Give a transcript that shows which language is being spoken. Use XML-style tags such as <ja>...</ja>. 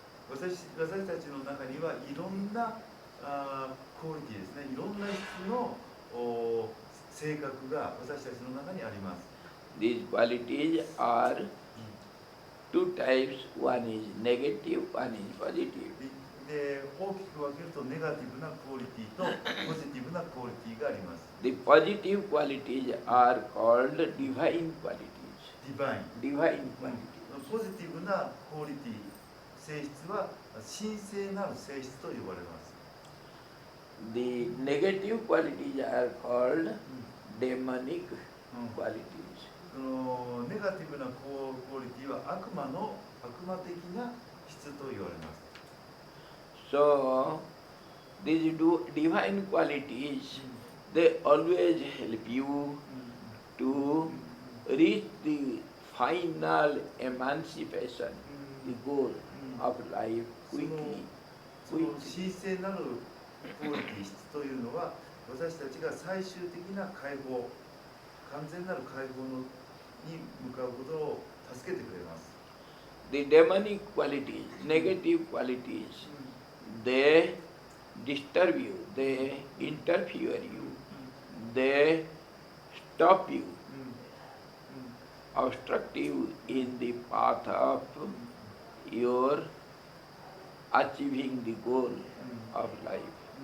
<ja>私たちの中にはいろんなクオリティですね、いろんな質の性格が私たちの中にあります。</ja> <en>These qualities are two types, one is negative, one is positive.</en> <ja>で、大きく分けるとネガティブなクオリティとポジティブなクオリティがあります。</ja> <en>The positive qualities are called divine qualities. ディバイン。 Divine qualities.</en> <ja>ポジティブなクオリティ、性質は神聖なる性質と呼ばれます。</ja> <en>The negative qualities are called demonic qualities.</en> <ja>ネガティブなクオリティは悪魔的な質と言われます。</ja> <en>So, these divine qualities, they always help you to reach the final emancipation, the goal of life quickly.</en> <ja>その神聖なるクオリティ質というのは、私たちが最終的な解放、完全なる解放に向かうことを助けてくれます。</ja> <en>The demonic qualities, negative qualities, they disturb you, they interfere you, they stop you, obstruct you in the path of your achieving the goal of life.</en>